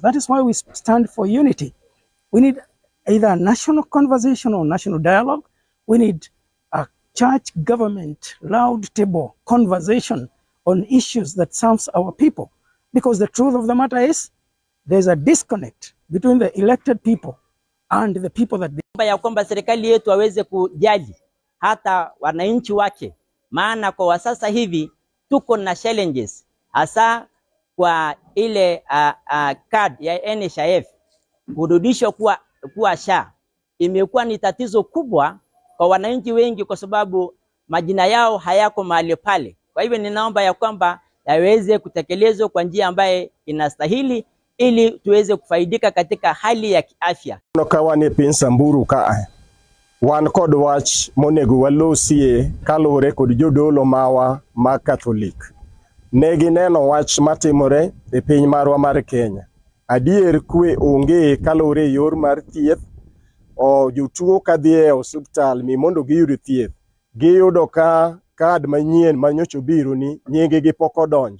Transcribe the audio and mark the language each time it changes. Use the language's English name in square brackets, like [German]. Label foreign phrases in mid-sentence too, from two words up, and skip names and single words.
[English] That is why we stand for unity. We need either a national conversation or national dialogue. We need a church government round table conversation on issues that serves our people. Because the truth of the matter is, there's a disconnect between the elected people and the people that [Swahili] ya kwamba serikali yetu waweze kujali hata wananchi wake, maana kwa sasa hivi tuko na challenges, hasa kwa ile card ya NHIF kurudishwa kuwa SHA. Imekuwa ni tatizo kubwa kwa wananchi wengi, kwa sababu majina yao hayako mahali pale. Kwa hivyo ninaomba ya kwamba yaweze kutekelezwa kwa njia ambaye inastahili, ili tuweze kufaidika katika hali ya kiafya. [Luo (Kenya and Tanzania)] Kawane piny Samburu ka wan kod wach monego walosie kalore kod jodolo mawa ma Catholic. Negi neno wach matimore e piny marwa mar Kenya. Adier kwe onge kalore yor mar thieth, o jotuo kadhi e osiptal mi mondo giyud thieth, giyudo ka kad manyien manyocho biro ni nyinge gi pok odonjo.